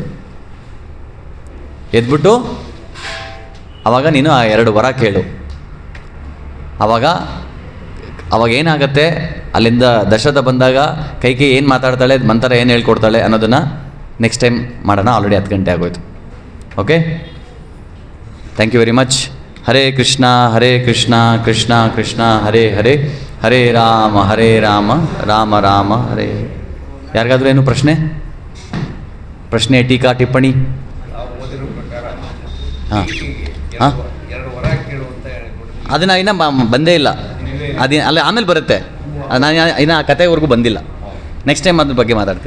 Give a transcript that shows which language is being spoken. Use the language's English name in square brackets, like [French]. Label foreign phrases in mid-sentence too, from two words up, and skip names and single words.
[Kannada] ಎದ್ಬಿಟ್ಟು ಆವಾಗ ನೀನು ಆ 2 ವರ ಕೇಳು. ಅವಾಗ ಏನಾಗತ್ತೆ, ಅಲ್ಲಿಂದ ದಶರಥ ಬಂದಾಗ ಕೈಕೇಯಿ ಏನು ಮಾತಾಡ್ತಾಳೆ, ಮಂತ್ರ ಏನು ಹೇಳ್ಕೊಡ್ತಾಳೆ ಅನ್ನೋದನ್ನು [English] next time [Kannada] ಮಾಡೋಣ. ಆಲ್ರೆಡಿ 10 ಗಂಟೆ ಆಗೋಯ್ತು. ಓಕೆ, [English] thank you very much. [Sanskrit] ಹರೇ ಕೃಷ್ಣ ಕೃಷ್ಣ ಕೃಷ್ಣ ಹರೇ ಹರೇ, ಹರೇ ರಾಮ ರಾಮ ರಾಮ ಹರೇ. [Kannada] ಯಾರಿಗಾದ್ರೂ ಏನು ಪ್ರಶ್ನೆ ಟೀಕಾ ಟಿಪ್ಪಣಿ? ಹಾಂ ಹಾಂ, ಅದನ್ನು ಇನ್ನೂ ಬಂದೇ ಇಲ್ಲ. ಅಲ್ಲ ಆಮೇಲೆ ಬರುತ್ತೆ. ನಾನು ಇನ್ನು ಆ ಕಥೆವರೆಗೂ ಬಂದಿಲ್ಲ. [English] next time [Kannada] ಅದ್ರ ಬಗ್ಗೆ ಮಾತಾಡ್ತೀನಿ.